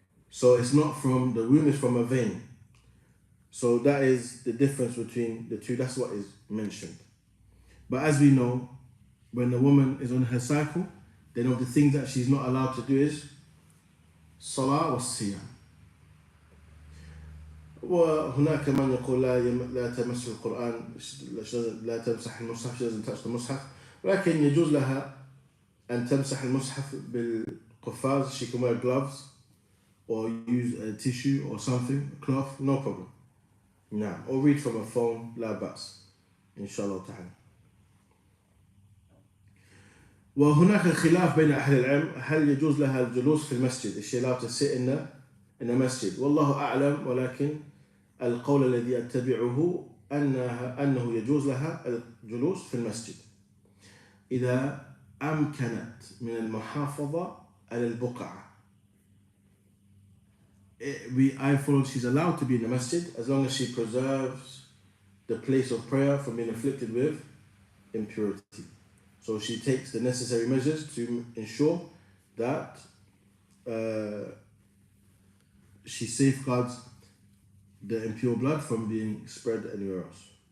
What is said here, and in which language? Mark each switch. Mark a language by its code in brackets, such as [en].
[en] So it's not from the womb, it's from a vein. So that is the difference between the two. That's what is mentioned. But as we know, when the woman is on her cycle, then of the things that she's not allowed to do is [ar] salah wa siyam. وهناك من يقول لا تمس القرآن، لا تمسح المصحف, [en] she doesn't touch the mushaf. [ar] ولكن يجوز لها أن تمسح المصحف بالقفاز. [en] She can wear gloves or use a tissue or something, a cloth, no problem. [ar] نعم. [en] Or read from a phone, [ar] لا بأس إن شاء الله تعالى. وهناك خلاف بين أهل العلم هل يجوز لها الجلوس في المسجد. [en] Is she allowed to sit in a masjid؟ [ar] والله أعلم، ولكن القول الذي أتبعه أنه يجوز لها الجلوس في المسجد إذا أمكنت من المحافظة على البقعة. [en] I follow she's allowed to be in the masjid as long as she preserves the place of prayer from being afflicted with impurity. So she takes the necessary measures to ensure that she safeguards the impure blood from being spread anywhere else.